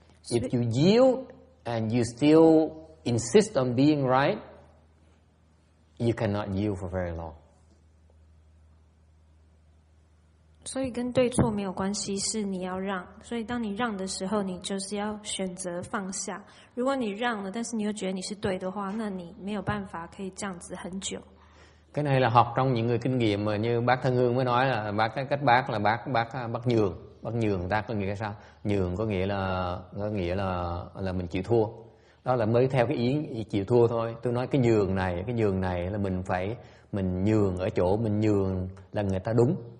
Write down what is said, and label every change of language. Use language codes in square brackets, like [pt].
[en] If you yield and you still insist on being right, you cannot yield for very long. [zh] 所以跟对错没有关系，是你要让。所以当你让的时候，你就是要选择放下。如果你让了，但是你又觉得你是对的话，那你没有办法可以这样子很久。 [vi] Cái này là học trong những người kinh nghiệm mà như bác Thân Hương mới nói là cái cách bác là bác nhường. Bác nhường người ta có nghĩa là sao? Nhường có nghĩa là mình chịu thua. Đó là mới theo cái ý chịu thua thôi. Tôi nói cái nhường này là mình nhường ở chỗ mình nhường là người ta đúng.